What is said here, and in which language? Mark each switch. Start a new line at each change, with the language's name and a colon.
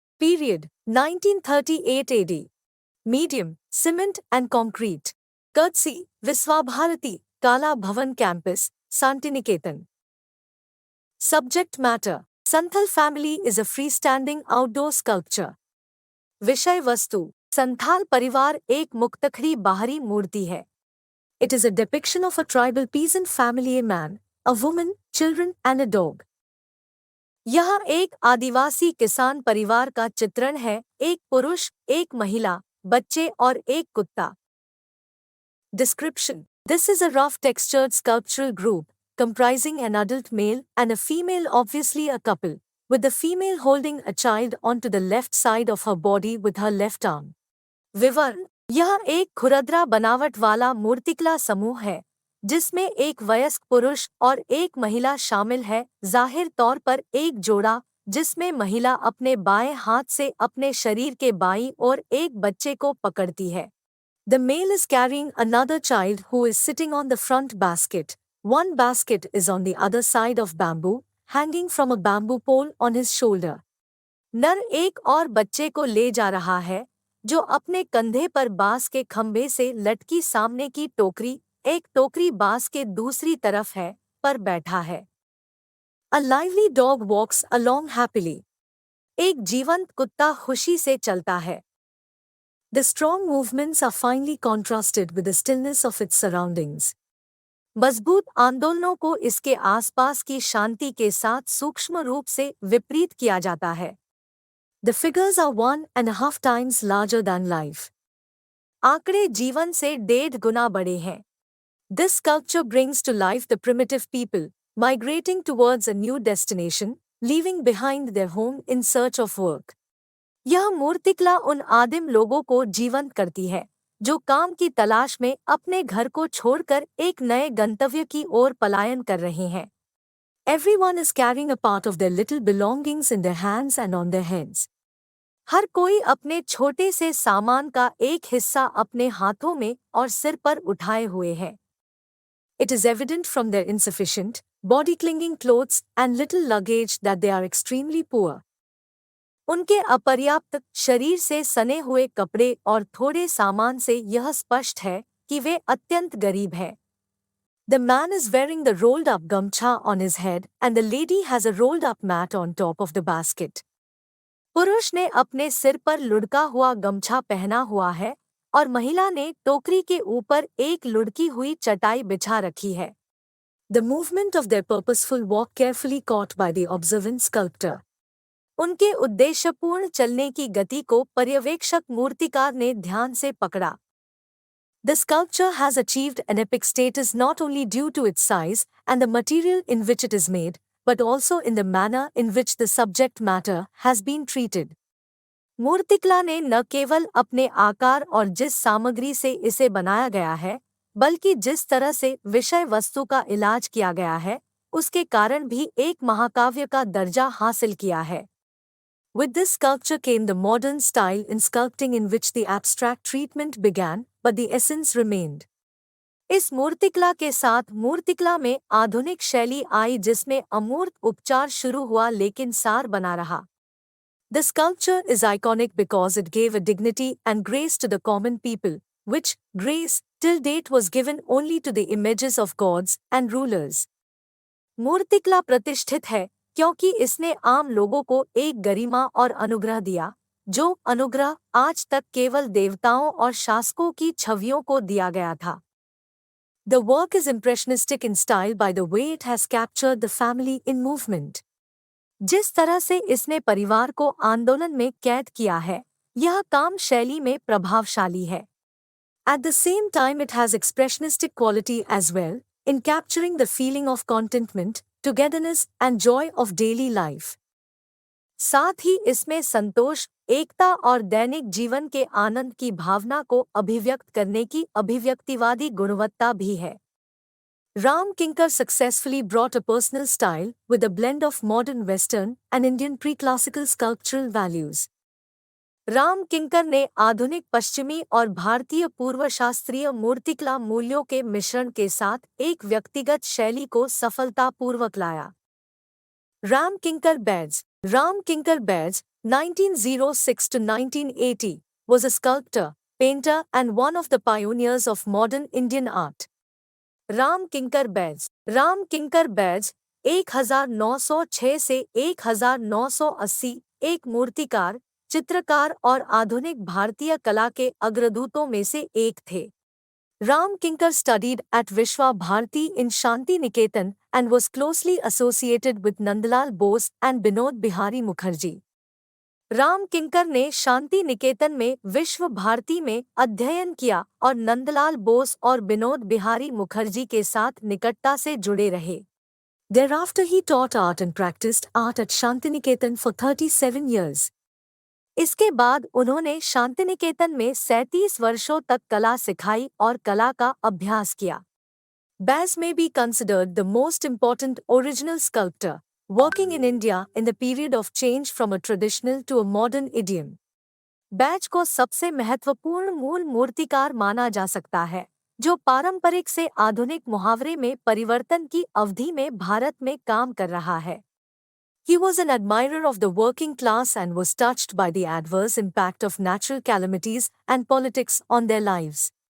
English: Period, 1938 AD. Medium, cement and concrete. Courtesy, Viswabharati, Kala Bhavan Campus, Santiniketan. Subject matter, Santhal family is a freestanding outdoor sculpture.
Hindi: विषय वस्तु, संथाल परिवार एक मुक्तखड़ी बाहरी मूर्ति है.
English: It is a depiction of a tribal peasant family, a man, a woman, children and a dog.
Hindi: यह एक आदिवासी किसान परिवार का चित्रण है, एक पुरुष, एक महिला, बच्चे और एक कुत्ता.
English: Description: This is a rough textured sculptural group, comprising an adult male and a female, obviously a couple, with the female holding a child onto the left side of her body with her left arm.
Hindi: विवरण: यह एक खुरदरा बनावट वाला मूर्तिकला समूह है, जिसमें एक वयस्क पुरुष और एक महिला शामिल है, जाहिर तौर पर एक जोड़ा, जिसमें महिला अपने बाएं हाथ से अपने शरीर के बाईं ओर एक बच्चे को पकड़ती है.
English: The male is carrying another child who is sitting on the front basket. One basket is on the other side of bamboo, hanging from a bamboo pole on his shoulder.
Hindi: नर एक और बच्चे को ले जा रहा है, जो अपने कंधे पर बांस के खंभे से लटकी सामने की टोकरी, एक टोकरी बांस के दूसरी तरफ है, पर बैठा है.
English: A lively dog walks along happily.
Hindi: एक जीवंत कुत्ता खुशी से चलता है.
English: The strong movements are finely contrasted with the stillness of its surroundings.
Hindi: मजबूत आंदोलनों को इसके आसपास की शांति के साथ सूक्ष्म रूप से विपरीत किया जाता है.
English: The figures are 1.5 times larger than life.
Hindi: आंकड़े जीवन से 1.5 गुना बड़े हैं.
English: This sculpture brings to life the primitive people, migrating towards a new destination, leaving behind their home in search of work.
Hindi: यह मूर्तिकला उन आदिम लोगों को जीवंत करती है, जो काम की तलाश में अपने घर को छोड़कर एक नए गंतव्य की ओर पलायन कर रहे हैं.
English: Everyone is carrying a part of their little belongings in their hands and on their heads.
Hindi: हर कोई अपने छोटे से सामान का एक हिस्सा अपने हाथों में और सिर पर उठाए हुए है.
English: It is evident from their insufficient, body-clinging clothes and little luggage that they are extremely poor.
Hindi: उनके अपर्याप्त शरीर से सने हुए कपड़े और थोड़े सामान से यह स्पष्ट है कि वे अत्यंत गरीब हैं.
English: The man is wearing the rolled-up gamcha on his head and the lady has a rolled-up mat on top of the basket.
Hindi: पुरुष ने अपने सिर पर लुढ़का हुआ गमछा पहना हुआ है और महिला ने टोकरी के ऊपर एक लुढ़की हुई चटाई बिछा रखी है.
English: The movement of their purposeful walk carefully caught by the observant sculptor.
Hindi: उनके उद्देश्यपूर्ण चलने की गति को पर्यवेक्षक मूर्तिकार ने ध्यान से पकड़ा.
English: The sculpture has achieved an epic status not only due to its size and the material in which it is made, but also in the manner in which the subject matter has been treated.
Hindi: मूर्तिकला ने न केवल अपने आकार और जिस सामग्री से इसे बनाया गया है, बल्कि जिस तरह से विषय वस्तु का इलाज किया गया है, उसके कारण भी एक महाकाव्य का दर्जा हासिल किया है.
English: With this sculpture came the modern style in sculpting in which the abstract treatment began, but the essence remained.
Hindi: इस मूर्तिकला के साथ मूर्तिकला में आधुनिक शैली आई जिसमें अमूर्त उपचार शुरू हुआ लेकिन सार बना रहा.
English: The sculpture is iconic because it gave a dignity and grace to the common people, which grace till date was given only to the images of gods and rulers.
Hindi: मूर्तिकला प्रतिष्ठित है क्योंकि इसने आम लोगों को एक गरिमा और अनुग्रह दिया, जो अनुग्रह आज तक केवल देवताओं और शासकों की छवियों को दिया गया था.
English: The work is impressionistic in style by the way it has captured the family in movement.
Hindi: जिस तरह से इसने परिवार को आंदोलन में कैद किया है, यह काम शैली में प्रभावशाली है.
English: At the same time it has expressionistic quality as well, in capturing the feeling of contentment, togetherness and joy of daily life.
Hindi: साथ ही इसमें संतोष, एकता और दैनिक जीवन के आनंद की भावना को अभिव्यक्त करने की अभिव्यक्तिवादी गुणवत्ता भी है.
English: Ram Kinkar successfully brought a personal style with a blend of modern Western and Indian pre-classical sculptural values.
Hindi: Ram किंकर ने आधुनिक पश्चिमी और भारतीय पूर्व शास्त्रीय मूर्तिकला मूल्यों के मिश्रण के साथ एक व्यक्तिगत शैली को सफलतापूर्वक लाया।
English: Ram Kinkar Baij, 1906 to 1980, was a sculptor, painter and one of the pioneers of modern Indian art.
Hindi: Ram किंकर बैज 1906 से 1980 एक मूर्तिकार, चित्रकार और आधुनिक भारतीय कला के अग्रदूतों में से एक थे।
English: Ram Kinkar studied at Vishwa Bharati in Shanti Niketan and was closely associated with Nandlal Bose and Binod Bihari Mukherjee.
Hindi: Ram किंकर ने शांति निकेतन में विश्व भारती में अध्ययन किया और नंदलाल बोस और विनोद बिहारी मुखर्जी के साथ निकटता से जुड़े रहे।
English: Thereafter he taught art and practiced art at Shantiniketan for 37 years.
Hindi: इसके बाद उन्होंने शांतिनिकेतन में 37 वर्षों तक कला सिखाई और कला का अभ्यास किया।
English: Baz may be considered the most important original sculptor working in India in the period of change from a traditional to a modern idiom.
Hindi: Baij को सबसे महत्वपूर्ण मूल मूर्तिकार माना जा सकता है, जो पारंपरिक से आधुनिक मुहावरे में परिवर्तन की अवधि में भारत में काम कर रहा है।
English: He was an admirer of the working class and was touched by the adverse impact of natural calamities and politics on their lives.